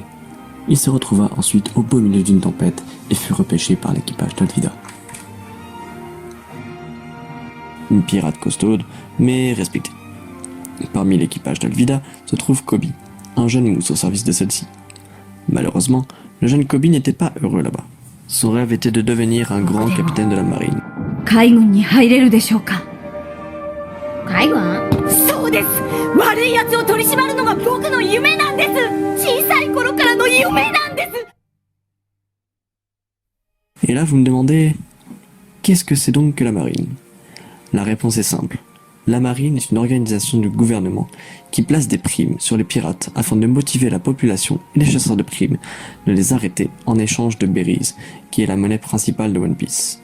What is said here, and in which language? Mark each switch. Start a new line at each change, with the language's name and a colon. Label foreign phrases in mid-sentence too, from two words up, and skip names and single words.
French: Il se retrouva ensuite au beau milieu d'une tempête et fut repêché par l'équipage d'Olvida. une pirate costaude, mais respectée. Parmi l'équipage d'Alvida se trouve Koby, un jeune mousse au service de celle-ci. Malheureusement, le jeune Koby n'était pas heureux là-bas. Son rêve était de devenir un grand capitaine de la marine.
Japanese: 海軍に入れるでしょうか。海軍？そうです。悪い奴を取り締まるのが僕の夢なんです。小さい頃からの夢なんです。
French: Et là, vous me demandez, qu'est-ce que c'est donc que la marine? La réponse est simple. La marine est une organisation du gouvernement qui place des primes sur les pirates afin de motiver la population et les chasseurs de primes de les arrêter en échange de berries, qui est la monnaie principale de One Piece.